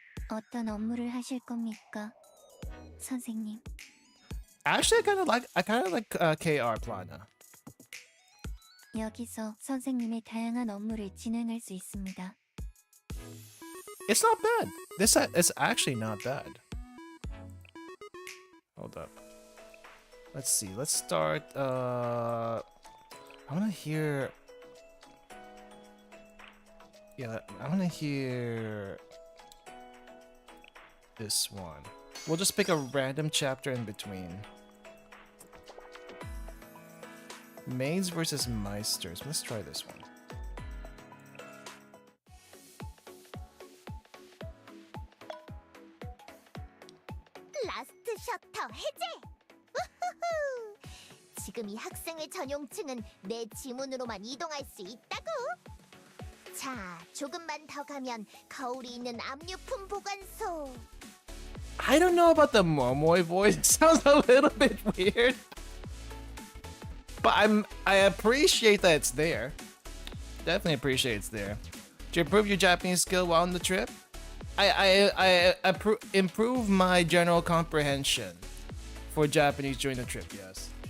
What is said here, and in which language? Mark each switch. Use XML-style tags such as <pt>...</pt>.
<ko>어떤 업무를 하실 겁니까, 선생님?</ko> <en>Actually, I kind of like KR Plana.</en> <ko>여기서 선생님의 다양한 업무를 진행할 수 있습니다.</ko> <en>It's not bad. This is actually not bad. Hold up. Let's see. Let's start. I want to hear. Yeah, I want to hear this one. We'll just pick a random chapter in between. Maids versus Meisters. Let's try this one.</en> <ko>라스트 셔터 해제! 우후후! 지금 이 학생의 전용층은 내 지문으로만 이동할 수 있다고! 자, 조금만 더 가면 거울이 있는 압류품 보관소.</ko> <en>I don't know about the Momoy voice. It sounds a little bit weird. But I appreciate that it's there. Definitely appreciate it's there. To improve your Japanese skill while on the trip, I improve my general comprehension for Japanese during the trip. Yes.</en>